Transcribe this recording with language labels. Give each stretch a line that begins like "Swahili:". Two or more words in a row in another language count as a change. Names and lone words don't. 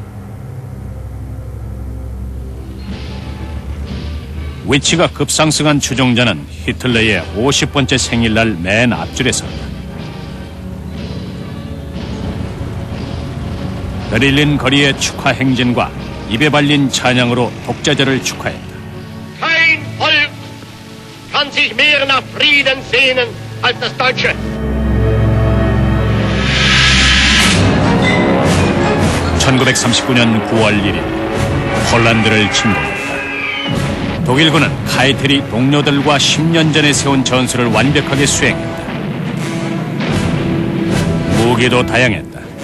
Korean: 위치가 급상승한 추종자는 히틀러의 50번째 생일날 맨 앞줄에 섰다. 베를린 거리의 축하 행진과 입에 발린 찬양으로 독재자를 축하했다.
German: Kein Volk kann sich mehr nach Frieden sehnen als das Deutsche.
Korean: 1939년 9월 1일 폴란드를 침공했다. 독일군은 카이텔이 동료들과 10년 전에 세운 전술을 완벽하게 수행했다. 무기도 다양했다.